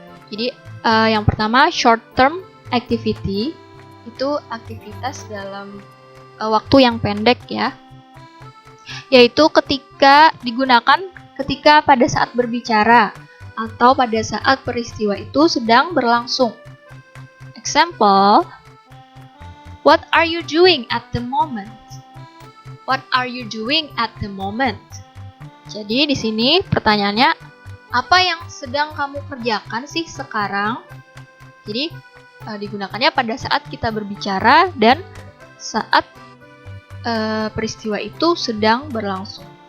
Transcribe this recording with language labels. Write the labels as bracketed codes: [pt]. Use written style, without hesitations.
[id] Jadi, yang pertama [en] short term activity [id] itu aktivitas dalam waktu yang pendek ya. Yaitu digunakan ketika pada saat berbicara atau pada saat peristiwa itu sedang berlangsung. [en] Example, what are you doing at the moment? What are you doing at the moment? [id] Jadi di sini pertanyaannya, apa yang sedang kamu kerjakan sih sekarang? Jadi digunakannya pada saat kita berbicara dan saat peristiwa itu sedang berlangsung.